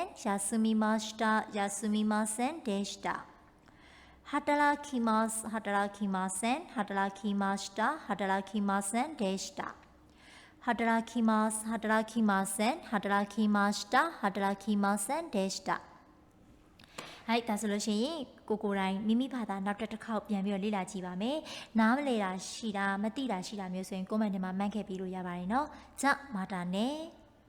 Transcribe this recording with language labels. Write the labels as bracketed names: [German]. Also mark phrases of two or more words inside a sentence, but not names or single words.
[Japanese] ん休みました休みませんでした働きます働きません働きました働きませんでした働きます働きません働きました働きませんでしたはい [Burmese] ဒါဆိုလို့ရှိရင်ကိုတိုင်းမိမိဘာသာနောက်တစ်ခေါက်ပြန်ပြီးတော့လေ့လာကြည့်ပါမယ်။နားမလည်တာရှိတာမသိတာရှိတာမျိုးဆိုရင် comment ထဲမှာမှတ်ခဲ့ပြီးလို့ရပါတယ်နော်။ [Japanese] じゃまたね